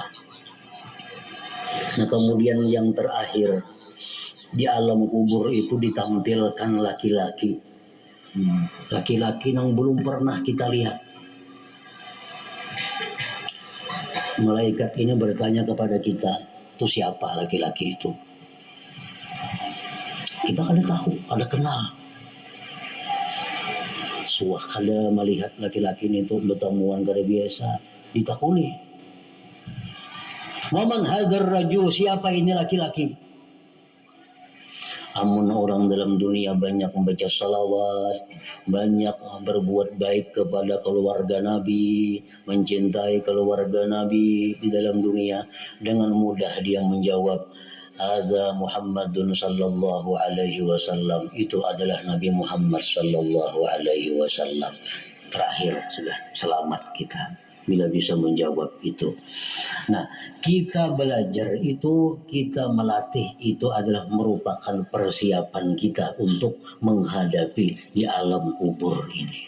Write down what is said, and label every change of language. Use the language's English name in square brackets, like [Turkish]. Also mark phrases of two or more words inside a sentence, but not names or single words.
[Indonesian] Nah, kemudian yang terakhir, di alam kubur itu ditampilkan laki-laki. Laki-laki yang belum pernah kita lihat. Malaikat ini bertanya kepada kita, itu siapa laki-laki itu? [Banjar] Kita kada tahu, kada kenal. Suah kada melihat laki-laki ini itu bertemuan kada biasa, ditakuni. [Arabic] ومن هذا الرجل, [Indonesian] siapa ini laki-laki? Amun orang dalam dunia banyak membaca salawat, banyak berbuat baik kepada keluarga Nabi, mencintai keluarga Nabi di dalam dunia, dengan mudah dia menjawab, ada Muhammadun [Arabic] صلى الله عليه وسلم, [Indonesian] itu adalah Nabi Muhammad [Arabic] صلى الله عليه وسلم. [Indonesian] Terakhir sudah selamat kita bila bisa menjawab itu. Nah, kita belajar itu, kita melatih itu adalah merupakan persiapan kita untuk menghadapi di alam kubur ini.